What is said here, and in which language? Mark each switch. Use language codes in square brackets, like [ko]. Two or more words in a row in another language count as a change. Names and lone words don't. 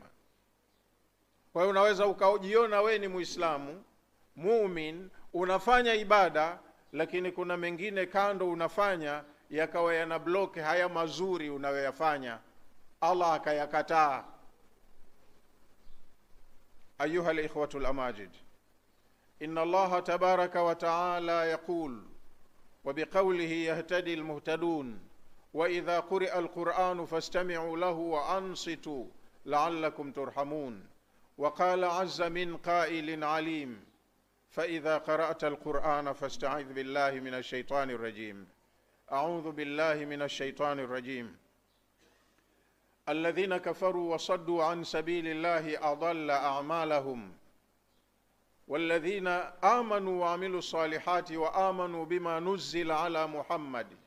[sw] Kwa hiyo unaweza ukajiona we ni Muislamu muumini, unafanya ibada, lakini kuna mengine kando unafanya yakawa yana block haya mazuri unayoyafanya, Allah akayakataa. [ar] أيها الإخوة الأماجد إن الله تبارك وتعالى يقول وبقوله يهتدي المهتدون وإذا قرئ القرآن فاستمعوا له وأنصتوا لعلكم ترحمون وقال عز من قائل عليم فإذا قرأت القرآن فاستعذ بالله من الشيطان الرجيم. أعوذ بالله من الشيطان الرجيم. الذين كفروا وصدوا عن سبيل الله أضل أعمالهم والذين آمنوا وعملوا الصالحات وآمنوا بما نزل على محمد